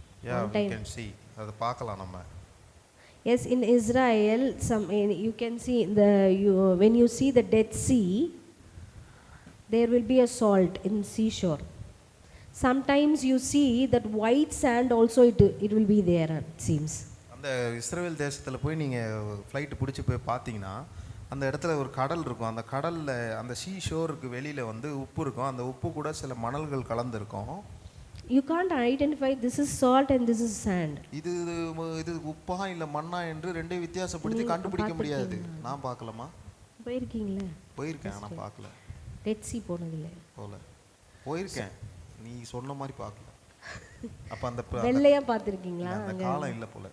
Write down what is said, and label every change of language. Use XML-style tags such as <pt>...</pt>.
<en>Yeah, we can see.</en> <ta>அதை பார்க்கலாம் நம்ம.</ta> <en>Yes, in Israel you can see when you see the Dead Sea, there will be a salt in seashore. Sometimes you see that white sand also it will be there, it seems.</en> <ta>அந்த இஸ்ரவேல் தேசத்துல போய் நீங்க flight பிடிச்சு போய் பார்த்தீங்கன்னா அந்த இடத்துல ஒரு கடல் இருக்கும். அந்த கடல்ல அந்த சீ ஷோருக்கு வெளியில உப்பு இருக்கும். அந்த உப்பு கூட சில மணல்கள் கலந்து இருக்கும்.</ta> <en>You can't identify this is salt and this is sand.</en> <ta>இது உப்பா இல்ல மண்ணா என்று ரெண்டே வித்தியாசப்படுத்தி கண்டுபிடிக்க முடியாது. நான் பார்க்கலாமா? போயிருக்கீங்களா? போயிருக்கேன், நான் பார்க்கல. டெட் சீ போனதில்லை. போயிருக்கேன், நீ சொன்ன மாதிரி பார்க்கல. அப்ப அந்த வெள்ளையா பார்த்திருக்கீங்களா? அந்த காலம் இல்ல போல.</ta>